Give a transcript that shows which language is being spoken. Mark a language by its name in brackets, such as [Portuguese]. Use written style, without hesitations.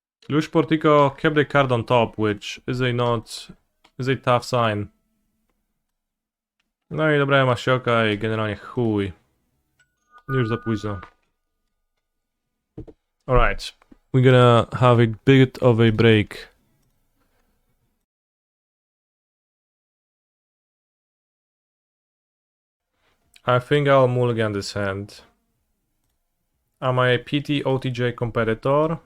[English] Lush Portico kept the card on top, which is a tough sign. [Polish] No i dobrałem Ashioka i generalnie chuj. Już za późno. [English] Alright, we're gonna have a bit of a break. I think I'll mulligan this hand. Am I a PT OTJ competitor?